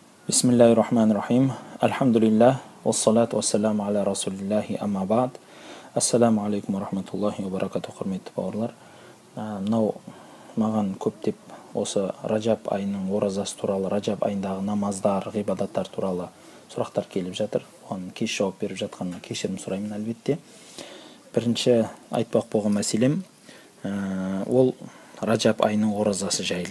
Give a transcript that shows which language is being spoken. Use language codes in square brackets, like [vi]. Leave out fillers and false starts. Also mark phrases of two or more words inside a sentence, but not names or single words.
[ar] بسم الله الرحمن الرحيم. Альхамдулиллах. والصلاة والسلام على رسول الله أما بعد. السلام عليكم ورحمة الله وبركاته, [kk] құрметті бауырлар. Мынау маған көптеп осы Ражаб айының оразасы туралы, Ражаб айындағы намаздар, ғибадаттар туралы сұрақтар келіп жатыр. Оған кеш жауап беріп жатқанына кешірім сұраймын әлбетте. Бірінші айтпақ болған мәселем ол Ражаб айының оразасы жайлы.